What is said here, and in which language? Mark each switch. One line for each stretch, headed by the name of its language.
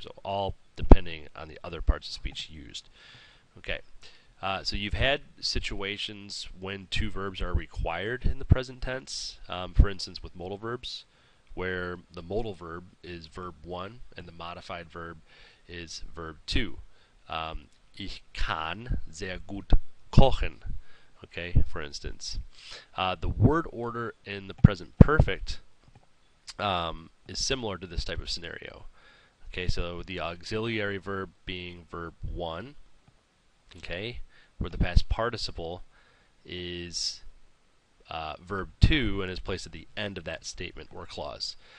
English: So all depending on the other parts of speech used. Okay, so you've had situations when 2 verbs are required in the present tense. For instance, with modal verbs, where the modal verb is verb 1 and the modified verb is verb 2.
German: Ich kann sehr gut kochen.
English: Okay, for instance. The word order in the present perfect is similar to this type of scenario. Okay, so the auxiliary verb being verb 1, okay, where the past participle is verb 2 and is placed at the end of that statement or clause.